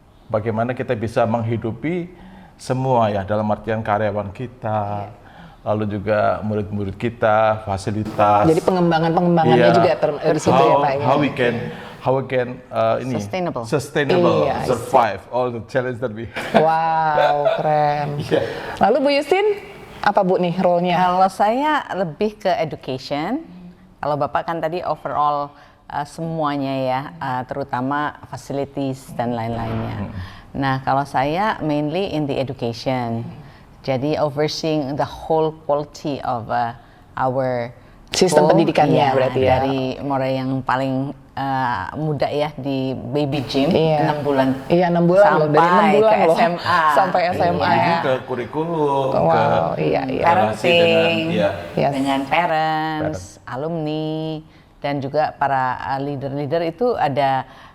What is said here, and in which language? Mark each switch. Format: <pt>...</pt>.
<id>bagaimana kita bisa menghidupi semua ya, dalam artian karyawan kita, lalu juga murid-murid kita, fasilitas. Jadi pengembangannya juga di situ ya Pak.</id> <en>How we can sustainable survive all the challenge that we.</en> <id>Wow, keren. Lalu Bu Justin, apa Bu nih role-nya? Kalau saya lebih ke education. Kalau Bapak kan tadi overall semuanya ya, terutama facilities dan lain-lainnya. Nah, kalau saya</id> <en>mainly in the education. Jadi overseeing the whole quality of our</en> <id>sistem pendidikannya berarti ya. Dari mulai yang paling muda ya di baby gym 6 bulan. Iya, 6 bulan loh, dari 6 bulan ke loh SMA. Sampai SMA ya. Ke kurikulum, parenting, dengan parents, alumni, dan juga para leader-leader itu ada</id>